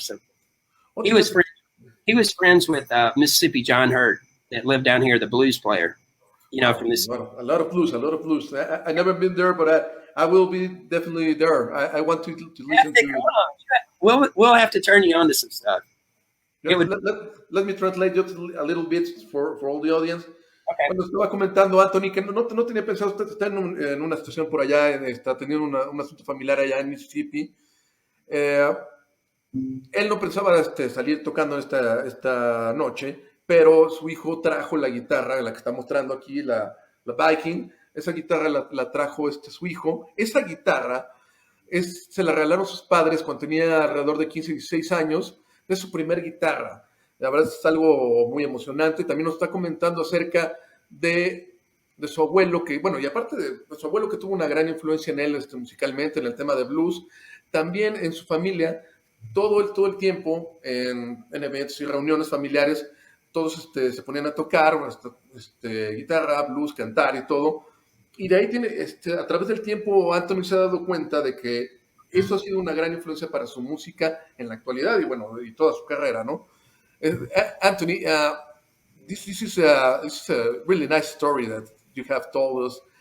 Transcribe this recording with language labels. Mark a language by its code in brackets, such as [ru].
[en] So he was friends with Mississippi John Hurt that lived down here, the blues player. From this. A lot of blues. I never been there, but I will be definitely there. I want to listen to. We'll have to turn you on to some stuff. Let me translate just a little bit for all the audience. Okay. [es] Cuando estaba comentando Anthony que no tenía pensado estar en una situación por allá, está teniendo un asunto familiar allá en Mississippi. Él no pensaba salir tocando esta noche, pero su hijo trajo la guitarra, la que está mostrando aquí, la Viking. Esa guitarra la trajo su hijo. Esa guitarra se la regalaron sus padres cuando tenía alrededor de 15, 16 años. Es su primer guitarra. La verdad es algo muy emocionante. También nos está comentando acerca de su abuelo, que, bueno, y aparte de su abuelo que tuvo una gran influencia en él musicalmente, en el tema de blues, también en su familia, todo el tiempo, en eventos y reuniones familiares, todos se ponían a tocar guitarra, blues, cantar y todo. Y de ahí a través del tiempo, Anthony se ha dado cuenta de que eso ha sido una gran influencia para su música en la actualidad y, bueno, y toda su carrera, ¿no? [en] Anthony, this is a really nice story that you have told us.